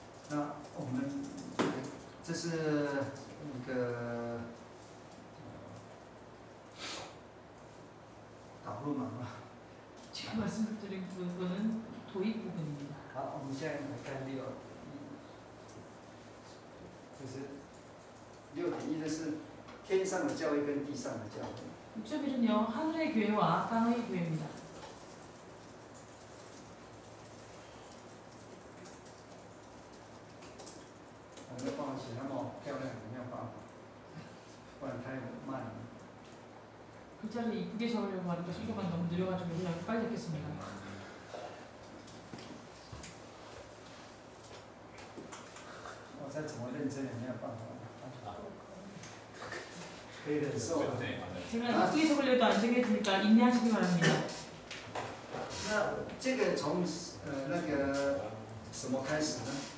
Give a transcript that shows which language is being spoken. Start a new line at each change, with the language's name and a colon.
Chinese: 那我们这是那个导入嘛。
Korean: 지금 말씀드린 부분은 도입 부분입니다.
Chinese: 好，我们现在来看6.1，就是6.1的是天上的教会跟地上的教会。
Korean: 6.1은요. 하늘의 교회와 땅의 교회입니다.
Chinese: 没有办法写那么漂亮，没有办法，不然太慢了。
Korean: 글자를 이쁘게 적으려고 하니까 속도가 너무 느려가지고 그냥 빨리 적겠습니다.
Chinese: 再怎么认真也没有办法，可以忍受了。
Korean: 제가 이쁘게 적으려도 안 되게 되니까 인내하시기 바랍니다.
Chinese: 那这个从那个什么开始呢？